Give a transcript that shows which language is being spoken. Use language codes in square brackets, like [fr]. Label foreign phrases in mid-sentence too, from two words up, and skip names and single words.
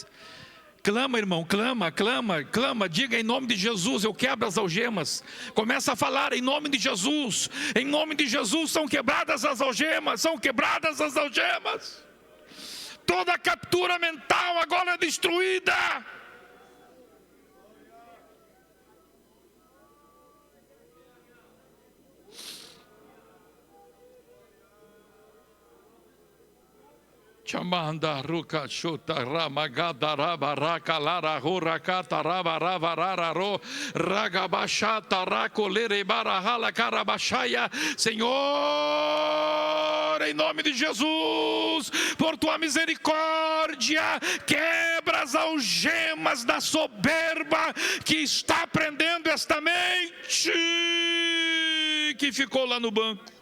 [pt] Clama, irmão, clama, clama, clama, diga: em nome de Jesus, eu quebro as algemas. Começa a falar: em nome de Jesus, em nome de Jesus, são quebradas as algemas, são quebradas as algemas. Toda captura mental agora é destruída. Chamanda ruka chuta ramagada rabaraka lara hurakata rabararararo ragabashata racolere barahala carabashaya. Senhor, em nome de Jesus, por Tua misericórdia, quebra as algemas da soberba que está prendendo esta mente que ficou lá no banco.